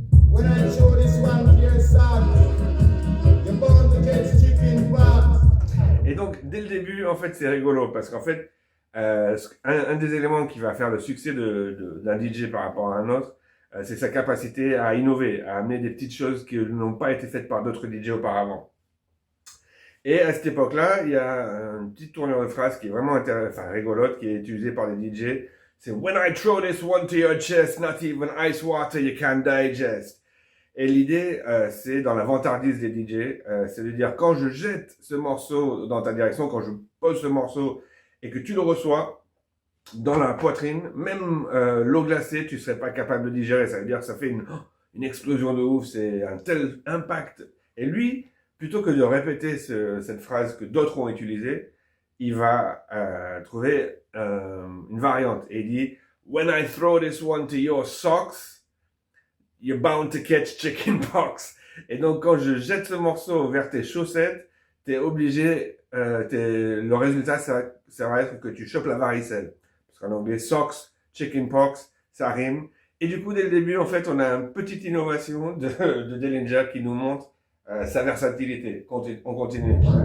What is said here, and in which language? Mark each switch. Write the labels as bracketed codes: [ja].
[en] When I show this one to your son, you're born to get chicken pox. [fr] Et donc, dès le début, en fait, c'est rigolo parce qu'en fait, un des éléments qui va faire le succès d'un DJ par rapport à un autre, c'est sa capacité à innover, à amener des petites choses qui n'ont pas été faites par d'autres DJ auparavant. Et à cette époque-là, il y a une petite tournure de phrase qui est vraiment rigolote, qui est utilisée par les DJ. C'est [en] When I throw this one to your chest, not even ice water you can digest. [fr] Et l'idée, c'est dans la vantardise des DJ, c'est de dire quand je jette ce morceau dans ta direction, quand je pose ce morceau et que tu le reçois dans la poitrine, même l'eau glacée, tu serais pas capable de digérer. Ça veut dire que ça fait une explosion de ouf, c'est un tel impact. Et lui, plutôt que de répéter cette phrase que d'autres ont utilisée, il va trouver une variante. Et il dit [en] When I throw this one to your socks, you're bound to catch chicken pox. [fr] Et donc, quand je jette ce morceau vers tes chaussettes, t'es obligé, le résultat, ça va être que tu chopes la varicelle. Parce qu'en anglais, socks, chicken pox, ça rime. Et du coup, dès le début, en fait, on a une petite innovation de Dillinger qui nous montre sa versatilité. On continue.